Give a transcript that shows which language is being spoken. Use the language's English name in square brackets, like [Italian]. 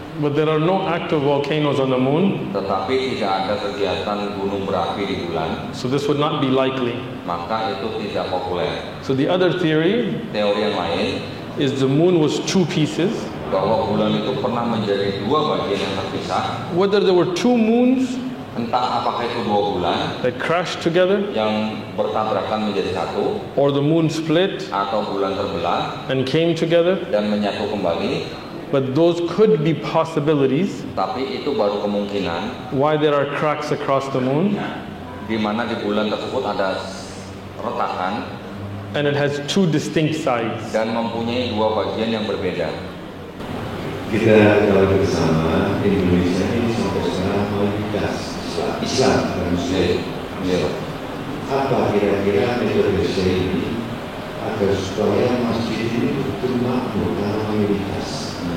[English] But there are no active volcanoes on the moon. [Indonesian] Tetapi tidak ada kegiatan gunung berapi di bulan. [English] So this would not be likely. [Indonesian] Maka itu tidak populer. [English] So the other theory, [Indonesian] teori yang lain, [English] is the moon was 2 pieces. [Indonesian] Bahwa bulan itu pernah menjadi 2 bagian yang terpisah. [English] Whether there were 2 moons, [Indonesian] entah apakah itu 2 bulan [English] that crashed together, [Indonesian] yang bertabrakan menjadi 1, [English] or the moon split, [Indonesian] atau bulan terbelah [English] and came together, [Indonesian] dan menyatu kembali. [English] But those could be possibilities. [Indonesian] Tapi itu baru kemungkinan. [English] Why there are cracks across the moon? [Indonesian] Di mana di bulan tersebut ada retakan. [English] And it has 2 distinct sides. [Indonesian] Dan mempunyai 2 bagian yang berbeda. Kita kalau bersama Indonesia ini sampai sekarang mayoritas Islam dan Muslim. Apa kira-kira metode ini agar supaya masjid ini betul makmur karena mayoritas?